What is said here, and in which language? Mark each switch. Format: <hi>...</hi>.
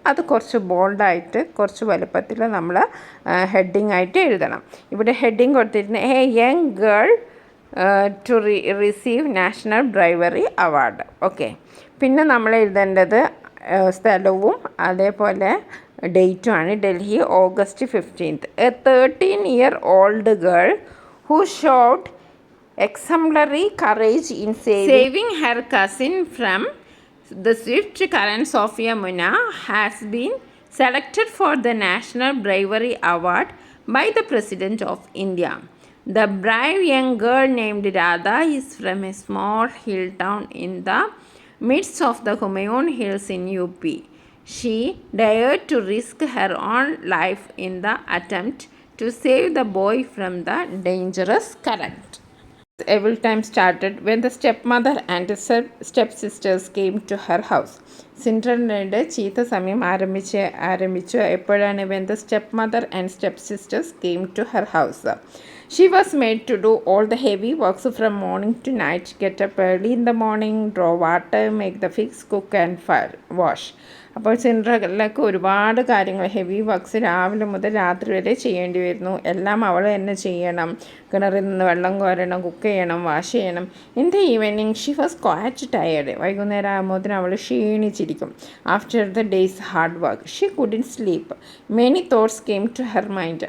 <ml>അത് കുറച്ച് ബോൾഡായിട്ട്, കുറച്ച് വലുപ്പത്തിൽ നമ്മൾ ഹെഡിങ് ആയിട്ട് എഴുതണം. ഇവിടെ ഹെഡിങ് കൊടുത്തിരുന്ന</ml> <en>A young girl to receive national bravery award. Okay.</en> <ml>പിന്നെ നമ്മൾ എഴുതേണ്ടത് സ്ഥലവും അതേപോലെ ഡേറ്റുമാണ്.</ml> <en>Delhi, August 15th. A 13-year-old girl who showed exemplary courage in saving her cousin from the swift currents of Yamuna has been selected for the National Bravery Award by the President of India. The brave young girl named Radha is from a small hill town in the midst of the Humayun Hills in UP. She dared to risk her own life in the attempt to save the boy from the dangerous current. Evil time started when the stepmother and stepsisters came to her house.</en> <ml>സിൻഡ്രല്ലയുടെ ചീത്ത സമയം ആരംഭിച്ചു എപ്പോഴാണ്?</ml> <en>when the stepmother and stepsisters came to her house. She was made to do all the heavy works from morning to night, get up early in the morning, draw water, make the figs, cook and wash.</en> <ml>അപ്പോൾ സിൻഡ്രല്ലക്ക് ഒരുപാട് കാര്യങ്ങൾ, heavy works രാവിലെ മുതൽ രാത്രി വരെ ചെയ്യേണ്ടി വരുന്നു. എല്ലാം അവൾ തന്നെ ചെയ്യണം. കിണറിൽ നിന്ന് വെള്ളം കോരണം, കുക്ക് ചെയ്യണം, വാഷ് ചെയ്യണം.</ml> <en>In the evening she was quite tired.</en> <ml>വൈകുന്നേരം ആകുമ്പോഴത്തേനും അവൾ ക്ഷീണിച്ചിരിക്കും.</ml> <en>After the day's hard work she couldn't sleep. Many thoughts came to her mind.</en>